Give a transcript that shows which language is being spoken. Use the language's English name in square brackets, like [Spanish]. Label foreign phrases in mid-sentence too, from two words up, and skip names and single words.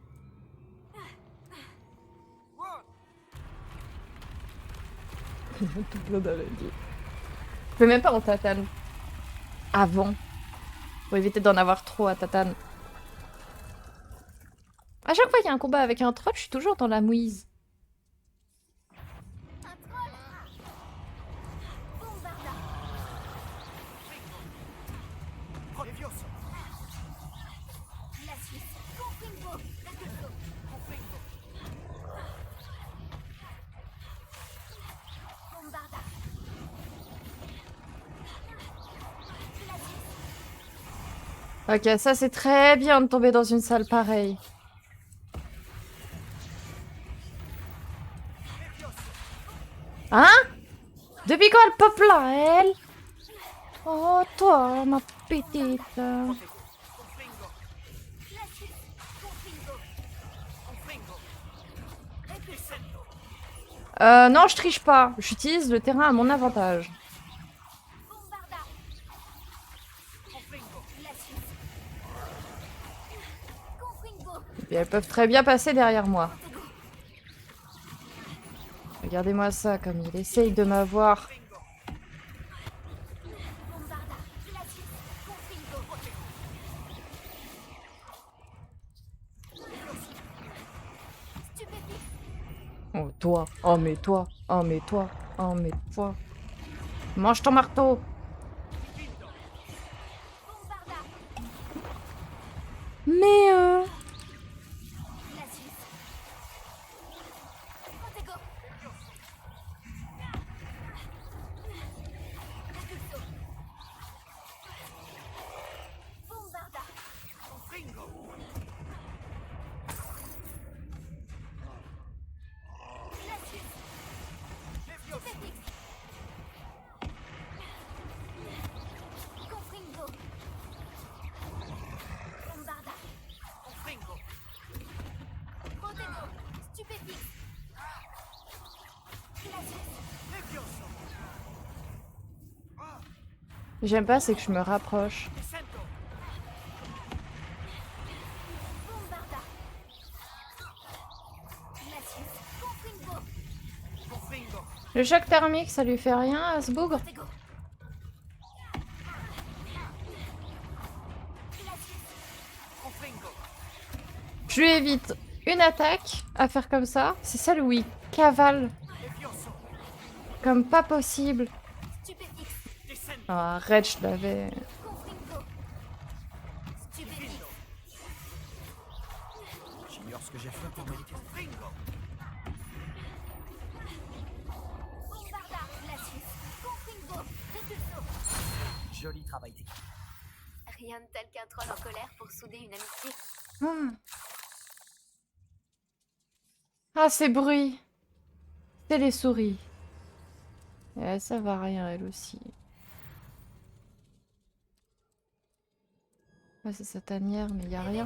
[French] Tout plein d'allergies. Je fais même pas en tatane. Avant. Pour éviter d'en avoir trop à tatane. À chaque fois qu'il y a un combat avec un troll, je suis toujours dans la mouise. Un troll. Bombarda. Levioso. La Suisse. Confringo. Percussion. Confringo. Bombarda. La Suisse. Ok, ça c'est très bien de tomber dans une salle pareille. Hein? Depuis quand elle pop là, elle? Oh, toi, ma petite. Confringo. La Suisse. Confringo. Confringo. Descendo. Non, je triche pas. J'utilise le terrain à mon avantage. Bombarda. Confringo. La Suisse. Confringo. Et elles peuvent très bien passer derrière moi. Regardez-moi ça, comme il essaye de m'avoir. Bombarda. La Suisse. Confringo. Stupéfique. Oh, toi. Oh, mais toi. Oh, mais toi. Oh, mais toi. Mange ton marteau. Bombarda. Mais La Suisse. Protego. Percussion. Bombarda. Confringo. La Suisse. Levioso. Stupéfique. Confringo. Bombarda. Confringo. Protego. Stupéfique. La Suisse. Levioso. j'aime pas, c'est que je me rapproche. Descendo. Bombarda. La Suisse. Confringo. Confringo. Le choc thermique, ça lui fait rien à ce bougre? Protego. La Suisse. Confringo. Je lui évite une attaque à faire comme ça. C'est celle où il cavale Levioso. comme pas possible. Stupéfique. Descendo. Oh, arrête, je l'avais. Confringo. Stupéfique. J'ignore ce que j'ai fait pour mériter. Confringo. Bombarda. La Suisse. Confringo. Repulso. Joli travail d'équipe. Rien de tel qu'un troll en colère pour souder une amitié. Ah, ah ces bruits. C'est les souris. Eh, ça va rien, elle aussi. Ouais, c'est sa tanière, mais il y a rien.